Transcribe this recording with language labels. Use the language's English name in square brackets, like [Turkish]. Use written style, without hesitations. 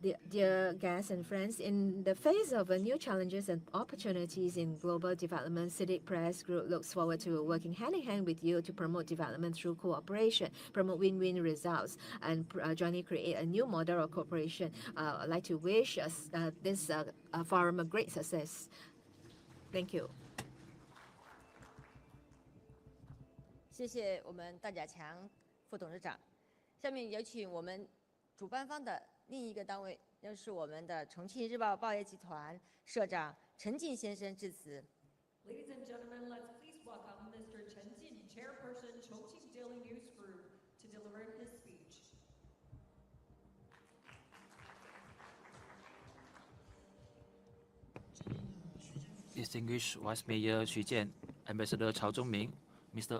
[English] Dear guests and friends, in the face of new challenges and opportunities in global development, CITIC Press Group looks forward to working hand in hand with you to promote development through cooperation, promote win-win results, and jointly create a new model of cooperation. I'd like to wish this forum a great success. Thank you. [Chinese] 谢谢我们段甲强副董事长。下面有请我们主办方的另一个单位，那是我们的重庆日报报业集团社长陈进先生致辞。 [English] Ladies and gentlemen, let's please welcome Mr. Chen Jin, Chairperson, Chongqing Daily News Group, to deliver his speech. Distinguished Vice Mayor Xu Jian, Ambassador Chao Zhongming, Mr.